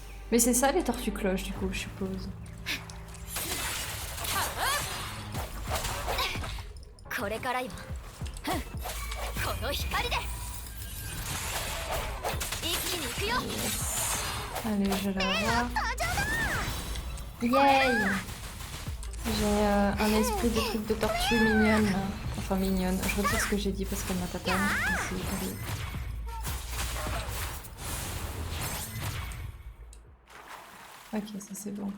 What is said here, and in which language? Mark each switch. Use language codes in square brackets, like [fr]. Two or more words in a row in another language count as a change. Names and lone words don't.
[fr] Mais c'est ça les tortues cloches du coup, je suppose. [ja] これからよこの光で一気に行くよ [fr] Allez, je vais la voir. Yay! J'ai un esprit de truc de tortue mignonne. Enfin mignonne. Je retire ce que j'ai dit parce qu'elle m'a tapé. Ok, ça c'est bon.